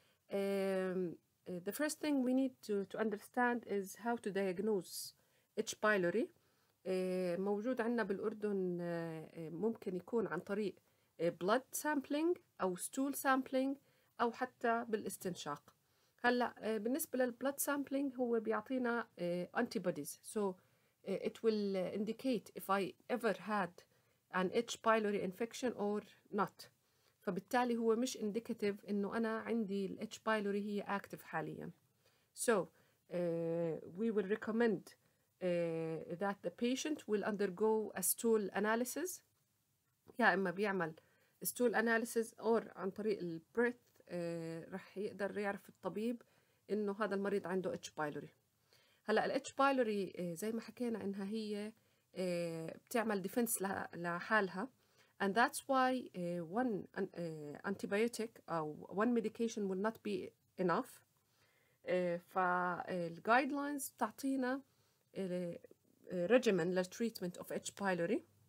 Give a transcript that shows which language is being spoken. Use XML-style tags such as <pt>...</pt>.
<en>The first thing we need to understand is how to diagnose H. pylori.</en> <ar>موجود عندنا بالأردن ممكن يكون عن طريق blood sampling أو stool sampling أو حتى بالاستنشاق. هلا بالنسبة للبلد</ar> <en>sampling</en> <ar>هو بيعطينا</ar> <en>antibodies, so it will indicate if I ever had an H. pylori infection or not.</en> <ar>فبالتالي هو مش indicative إنه أنا عندي ال H.</ar> <en>pylori</en> <ar>هي</ar> <en>active</en> <ar>حاليا.</ar> <en>So we will recommend that the patient will undergo a stool analysis.</en> <ar>يا إما بيعمل stool analysis</ar> <en>or</en> <ar>عن طريق البريث رح يقدر يعرف الطبيب إنه هذا المريض عنده H. pylori. هلا ال H.</ar> <en>pylori</en> <ar>زي ما حكينا إنها هي بتعمل</ar> <en>defense</en> <ar>لحالها,</ar> <en>and that's why one antibiotic</en> <ar>أو</ar> <en>one medication will not be enough.</en> <ar>فالguidelines تعطينا regimen للtreatment of H. pylori.</ar>